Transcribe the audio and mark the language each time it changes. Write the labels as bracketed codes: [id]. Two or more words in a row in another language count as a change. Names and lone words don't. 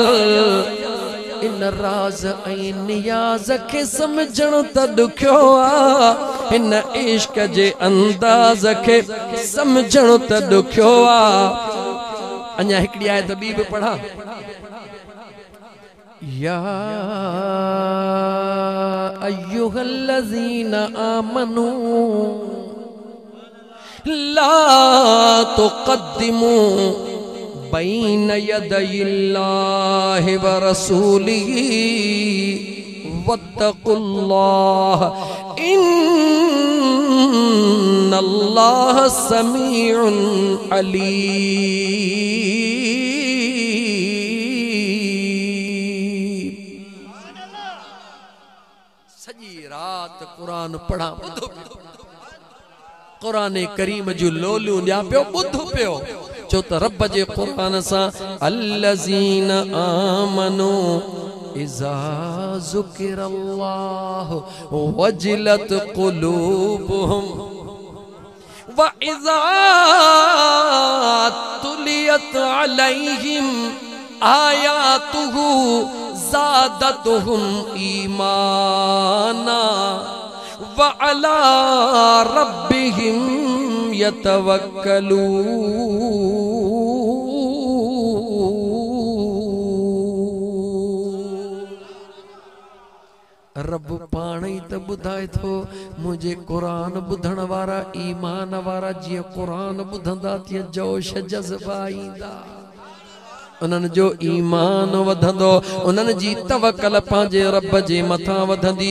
[sd] इन राज ऐं नियाज के समझण त ॾुखियो आ। हिन इश्क जे अंदाज़ के समझण त ॾुखियो आ। अञा हिकड़ी आयत ॿी भी पढ़ा। [ar] يا أيها الذين آمنوا لا تقدموا بين يدي الله ورسوله واتقوا الله إن الله سميع عليم. [sd] सजी रात कुरान पढ़ा कुरान करीम जो लोलियूं ॾियां पियो ॿुध पियो। चो त रब जे कुरान सां [ar] الذين آمنوا إذا ذكر الله وجلت قلوبهم وإذا تليت عليهم آياته زادتهم إيمانا وعلى ربهم يتوكلون. [sd] रब पाण ही त बुधाए थो मुझे कुरान बुधण वारा ईमान वारा जी कुरान बुधंदा तीअं जोश जज़्बा ईंदा, उन्हनि जो ईमान वधंदो, उन्हनि जी तवक्कल पंहिंजे रब जे मथां वधंदी।